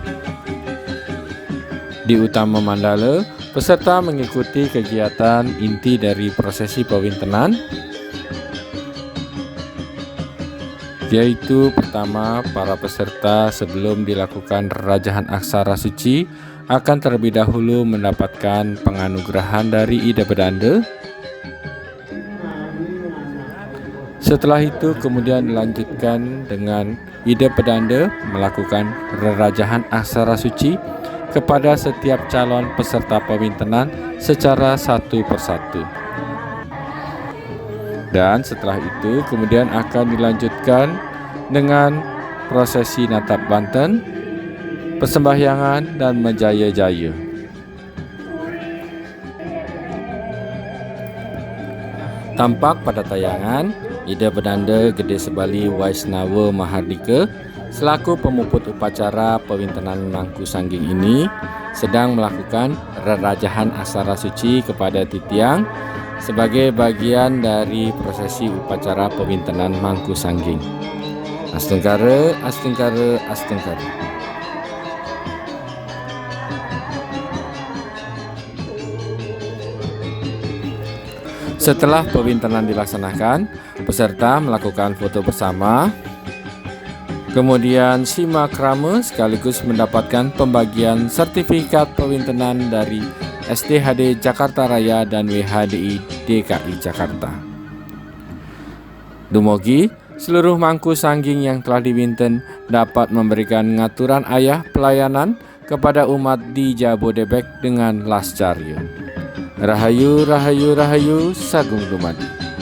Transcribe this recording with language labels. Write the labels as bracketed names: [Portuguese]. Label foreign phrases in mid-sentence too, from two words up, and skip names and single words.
[Indonesian] Di utama mandala, peserta mengikuti kegiatan inti dari prosesi pewintenan, yaitu pertama, para peserta sebelum dilakukan rerajahan aksara suci akan terlebih dahulu mendapatkan penganugerahan dari Ida Pedanda. Setelah itu kemudian dilanjutkan dengan Ida Pedanda melakukan rerajahan aksara suci kepada setiap calon peserta pewintenan secara satu persatu. Dan setelah itu kemudian akan dilanjutkan dengan prosesi natap Banten, persembahyangan dan menjaya-jaya. Tampak pada tayangan, Ida Perdana Gede Sebali Waisnawa Mahardika selaku pemuput upacara pewintenan Mangku Sangging ini sedang melakukan rerajahan aksara suci kepada titiang sebagai bagian dari prosesi upacara pewintenan Mangku Sangging. [Balinese] Astengkara, astengkara, astengkara. [Indonesian] Setelah pewintenan dilaksanakan, peserta melakukan foto bersama. Kemudian simak krama sekaligus mendapatkan pembagian sertifikat pewintenan dari SDHD Jakarta Raya dan WHDI DKI Jakarta. Dumugi seluruh Mangku Sangging yang telah diwinten dapat memberikan [Balinese] ngaturan ayah [Indonesian] pelayanan kepada umat di Jabodebek dengan lascarya. [Balinese] Rahayu, rahayu, rahayu, sagung dumadi.